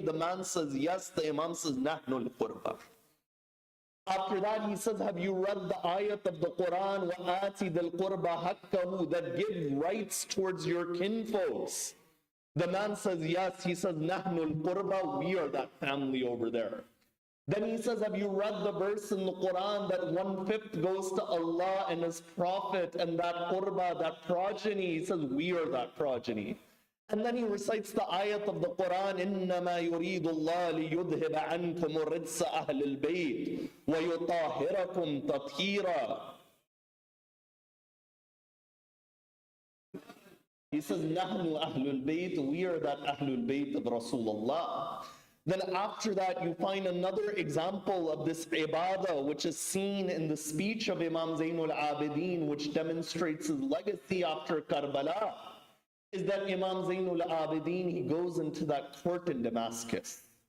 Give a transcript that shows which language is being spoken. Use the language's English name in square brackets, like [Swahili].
[English] The man says, yes. The Imam says, [Arabic] نَحْنُ الْقُرْبَى. [English] After that, he says, have you read the ayat of the Quran, [Arabic] وَآتِ ذَا الْقُرْبَى حَقَّهُ, [English] that give rights towards your kinfolks? The man says, yes. He says, [Arabic] نَحْنُ الْقُرْبَى, [English] we are that family over there. Then he says, have you read the verse in the Quran that 1/5 goes to Allah and His Prophet and that qurba, that progeny? He says, we are that progeny. And then he recites the ayat of the Quran, [Arabic] إِنَّمَا يُرِيدُ اللَّهُ لِيُذْهِبَ عَنْكُمُ الرِّجْسَ أَهْلِ الْبَيْتِ وَيُطَهِّرَكُمْ تَطْهِيرًا. [English] He says, [Arabic] نَحْنُ أَهْلُ الْبَيْتِ, [English] we are that Ahlul Bayt of Rasulullah. Then after that, you find another example of this ibadah, which is seen in the speech of Imam Zainul Abidin, which demonstrates his legacy after Kerbala, is that Imam Zainul Abidin, he goes into that court in Damascus.